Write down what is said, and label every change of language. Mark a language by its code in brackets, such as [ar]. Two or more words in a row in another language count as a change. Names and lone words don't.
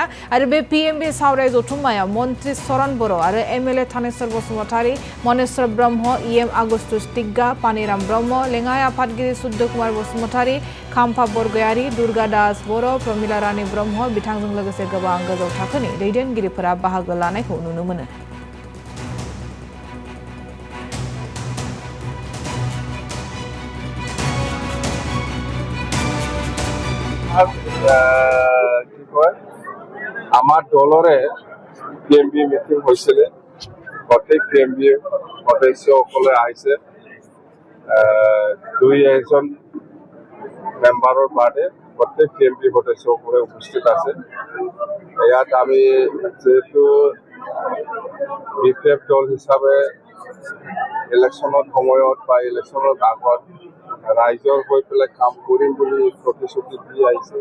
[brx] आरो बे पीएमबी सावराय जथुम्मायाव मन्त्री चरण बर' आरो एमएलए थानेश्वर बसुमतारी, मनेश्वर ब्रह्म, इएम आगुस्तुस टिग्गा, पानिराम ब्रह्म, लेङाइ आफादगिरि सुद्ध कुमार बसुमतारी, खाम्फा बरगयारी, दुर्गा दास बर', प्रमिला रानी ब्रह्म बिथांजों लोगोसे गोबां गोजौ थाखोनि दैदेनगिरिफोरा बाहागो लानायखौ नुनो मोनो। [as] আমার দলরে পিএমবি মিটিং হয়েছিল প্রত্যেক পিএমবি সদস্যসকলে আহিছে দুই এজন মেম্বাৰৰ বাদে প্ৰত্যেক পিএমবি সদস্যসকলে উপস্থিত আছে। ইয়াত আমি যেহেতু বিপিএফ দল হিচাপে ইলেকশ্যনৰ সময়ত বা ইলেকশ্যনৰ আগত ৰাইজৰ হৈ পেলাই কাম কৰিম বুলি প্ৰতিশ্ৰুতি দি আহিছে।